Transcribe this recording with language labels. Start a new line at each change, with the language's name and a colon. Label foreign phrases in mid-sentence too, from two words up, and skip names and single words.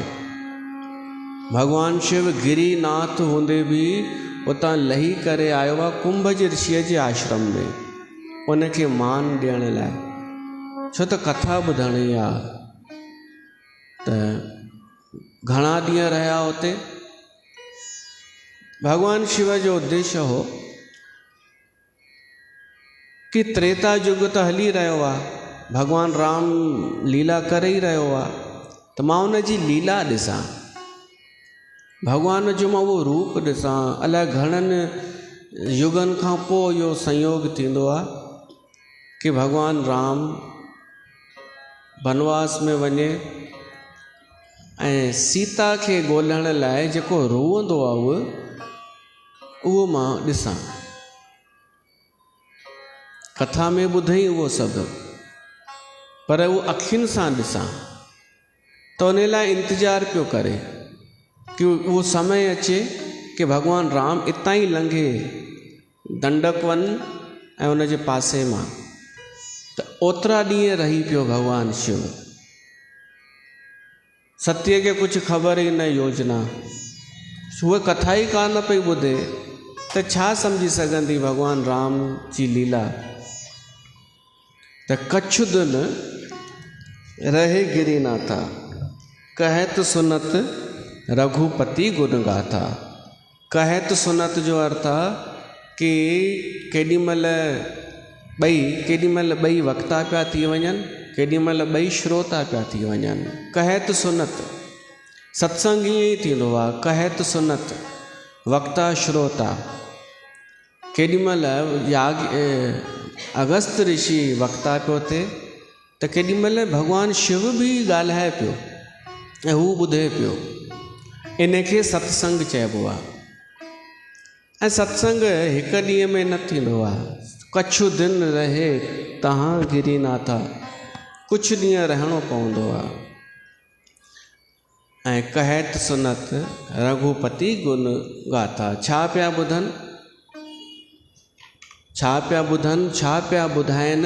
Sindhi: भगवान शिव गिरीनाथ हूंदे बि उतां लही करे आयो आहे कुंभज ऋषिअ जे आश्रम में, उनखे मान ॾियण लाइ। छो त कथा ॿुधणी आहे। त घणा ॾींहं रहिया उते। भगवान शिव जो उद्देश्य हो कि त्रेता युग त हली रहियो आहे, भगवान राम लीला करे ई रहियो आहे, त मां उन जी लीला ॾिसां, भगवान जो मां उहो रूप ॾिसां। अलाए घणनि युगनि खां पोइ इहो संयोग थींदो आहे कि भगवान राम वनवास में वञे ऐं सीता खे ॻोल्हण लाइ जेको रोअंदो आहे उहो मां ॾिसां। कथा में ॿुधई उहो सभु, पर उहो अखियुनि सां ॾिसां। त उन लाइ इंतज़ारु पियो करे कि उहो समय अचे कि भगवान राम इतां ई लंघे दंडक वन ऐं उन जे पासे मां। त ओतिरा ॾींहं रही पियो भगवान शिव। सतीअ खे कुझु ख़बर ई न योजना, उहा कथा ई कान पई ॿुधे त छा सम्झी सघंदी भगवान राम जी लीला।
Awadhi: त कछु दिन रहे गिरीनाथा, कहत सुनत रघुपति गुण गाथा। कहत सुनत
Sindhi: जो अर्थ आहे कि केॾीमहिल ॿई वक्ता पिया थी वञनि, केॾीमहिल ॿई श्रोता पिया थी वञनि।
Awadhi: कहत सुनत
Sindhi: सत्संग ईअं ई थींदो आहे,
Awadhi: कहत सुनत वक्ता श्रोता।
Sindhi: केॾीमहिल अगस्त ऋषि वक्ता पियो थिए त केॾीमहिल भगवान शिव बि ॻाल्हाए पियो ऐं हू ॿुधे पियो। इनखे सत्संग चइबो आहे। ऐं सत्संग हिकु ॾींहं में न थींदो आहे।
Awadhi: कछु दिन रहे
Sindhi: तव्हां गिरीनाथा, कुझु ॾींहं रहणो पवंदो आहे।
Awadhi: ऐं कहत सुनत रघुपति गुण गाथा।
Sindhi: छा पिया ॿुधनि, छा पिया ॿुधनि, छा पिया ॿुधाइनि?